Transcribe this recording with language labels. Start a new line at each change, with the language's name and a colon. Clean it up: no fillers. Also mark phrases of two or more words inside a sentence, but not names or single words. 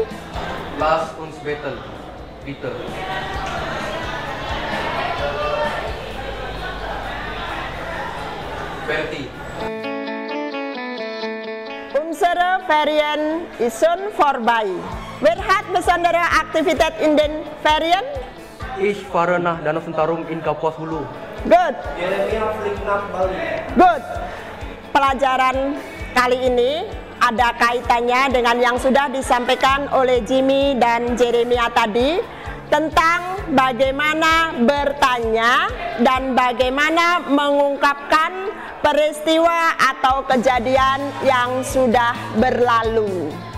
German: Lass uns beten, bitte. Berti. Unsere Ferien ist schon vorbei. Wer hat besondere Aktivität in den Ferien? Ich fahre nach Danau Sentarum in Kapuas Hulu. Good. Jeremia fliegt nach Bali. Good.
Indonesian: Pelajaran kali ini ada kaitannya dengan yang sudah disampaikan oleh Jimmy dan Jeremia tadi tentang bagaimana bertanya dan bagaimana mengungkapkan peristiwa atau kejadian yang sudah berlalu.